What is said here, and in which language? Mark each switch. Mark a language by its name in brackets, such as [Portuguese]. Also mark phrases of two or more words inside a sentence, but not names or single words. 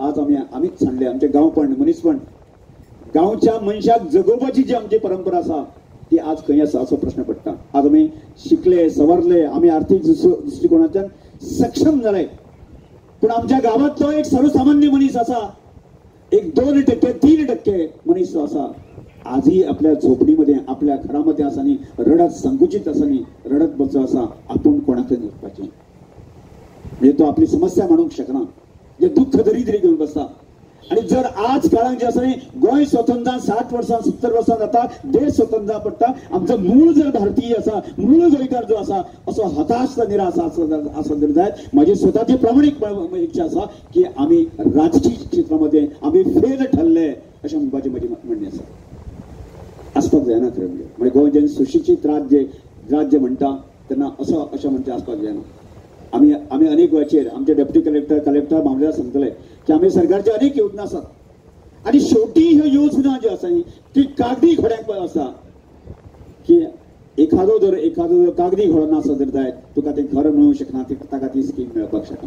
[Konkani] आज आमीच सांडले आमचे गांवपण मनीसपण, गांवच्या मनशाक जगोवपाची जी आमची परंपरा आसा ती आज खंय आसा असो प्रश्न पडटा. आज आमी शिकले सवरले, आमी आर्थीक दृश्टिकोनाच्यान सक्षम झाले, पण आमच्या गावातलो एक सर्वसामान्य मनीस आसा, एक 2% 3% मनीस आसा आजही आपल्या झोपडीमध्ये आपल्या घरामध्ये आसानी रडत संकुचित आसानी रडत बसो आसा. आपण कोणाकडे निघपाचे म्हणजे तो आपली समस्या मांडूंक शकना, जे दुःख दरिद्री घेऊन बसता. आणि जर आज काळात जे आसा गोंय स्वतंत्र 60 वर्सां 70 वर्सां जाता, देश स्वतंत्र पडटा, आमचं मूळ जर भारतीय आसा, मूळ गोंयकार जो आसा असो हताश निराश आसा जर जायत माझी स्वतःची प्रामाणिक इच्छा आसा की आम्ही राजकीय क्षेत्रामध्ये आम्ही फेल ठरले अशें म्हणपाची माझी म्हणणी आसा. आसपाक जायना खरें म्हणजे गोंय जेन्ना सुशिक्षीत राज्य म्हणटा तेन्ना अशें म्हणचे आसपाक जायना. आम्ही अनेक वेळाचेर आमचे [English] डेप्युटी कलेक्टर [Konkani] मामलेदार सांगतले की आम्ही सरकारच्या अनेक योजना आसात आणि शेवटी ह्यो योजना ज्यो आसा ती कागदी घोड्याक आसा की एखादो जर कागदी घोडो नासत जर जायत तुका ते घर मेळूंक शकना, ताका ती स्कीम मेळपाक शकना.